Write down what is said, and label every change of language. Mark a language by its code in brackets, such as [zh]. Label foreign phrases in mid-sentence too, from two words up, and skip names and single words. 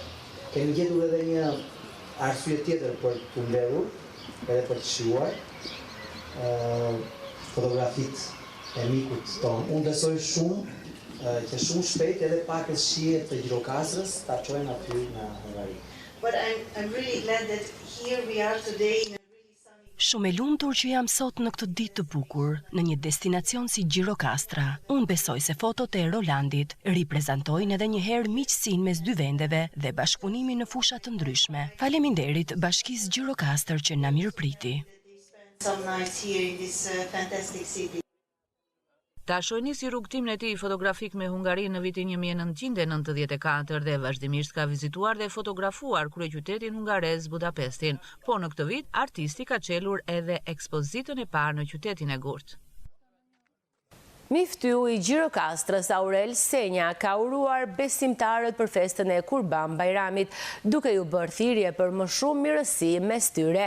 [sq] Kemi gjetur edhe një arsye tjetër për të mbledhur edhe për të shijuar fotografit e mikut tonë. Unë besoj shumë që shumë shpejt edhe pakës shihet të Gjirokastrës ta çojnë aty në Hungari. [en] But I'm really glad that here we are today in a really sunny. [sq] Shumë e lumtur që jam sot në këtë ditë të bukur, në një destinacion si Gjirokastra. Unë besoj se fotot e Rolandit riprezentojnë edhe një herë miqësinë mes dy vendeve dhe bashkëpunimin në fusha të ndryshme. Faleminderit Bashkisë Gjirokastër që na mirëpriti. [en] Some nights here in this fantastic city. [sq] Tasho nisi rrugtimin e tij fotografik me Hungarinë në vitin 1994 dhe vazhdimisht ka vizituar dhe fotografuar kryeqytetin hungarez Budapestin, po në këtë vit artisti ka çelur edhe ekspozitën e parë në qytetin e Gurt. Miftyu i Gjirokastrës Aurel Senja ka uruar besimtarët për festën e Kurban Bajramit, duke ju bërë thirrje për më shumë mirësi mes tyre.